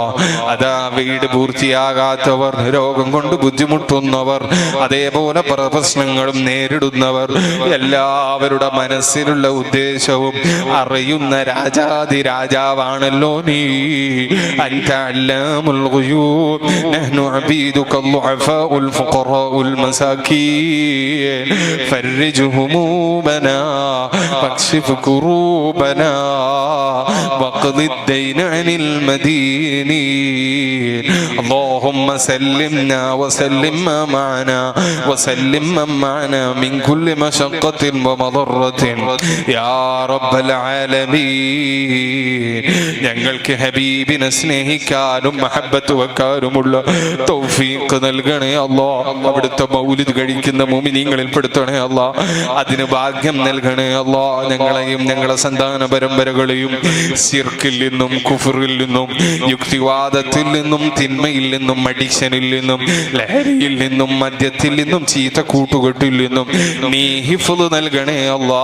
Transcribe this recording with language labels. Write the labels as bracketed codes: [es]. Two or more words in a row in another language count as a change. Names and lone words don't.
[ml] അതാ വീട് പൂർത്തിയാകാത്തവർ, രോഗം കൊണ്ട് ബുദ്ധിമുട്ടുന്നവർ, അതേപോലെ പ്രശ്നങ്ങളും നേരിടുന്നവർ, എല്ലാവരുടെ മനസ്സിലുള്ള ഉദ്ദേശവും അറിയുന്ന രാജാതി രാജാവാണല്ലോ നീ. [ar] أنت علام الغيوب نحن عبيدك الضعفاء الفقراء المساكين فرج همومنا واكشف كروبنا واقض الدين عن المدينين. اللهم سلمنا وسلم ما معنا وسلم من معنا من كل مشقة ومضرة يا رب العالمين. [ml] ഞങ്ങൾക്ക് ഹബീബിനെ സ്നേഹിക്കാനും മഹബത്ത് വെക്കാനുമുള്ള തൗഫീഖ് നൽകണേ അല്ലാ. അവിടുത്തെ മൗലിദ് കഴിക്കുന്ന മുഅ്മിനീങ്ങളിൽ പെടുത്തണേ അല്ലാ. അതിന് ഭാഗ്യം നൽകണേ അല്ലാ. ഞങ്ങളെയും ഞങ്ങളെ സന്താന പരമ്പരകളെയും ശിർക്കിൽ നിന്നും കുഫറിൽ നിന്നും യുക്തിവാദത്തിൽ നിന്നും തിന്മയിൽ നിന്നും അഡിക്ഷനിൽ നിന്നും ലഹരിയിൽ നിന്നും മദ്യത്തിൽ നിന്നും ചീത്ത കൂട്ടുകെട്ടിൽ നിന്നും നീ ഹിഫ്ള് നൽകണേ അല്ലാ.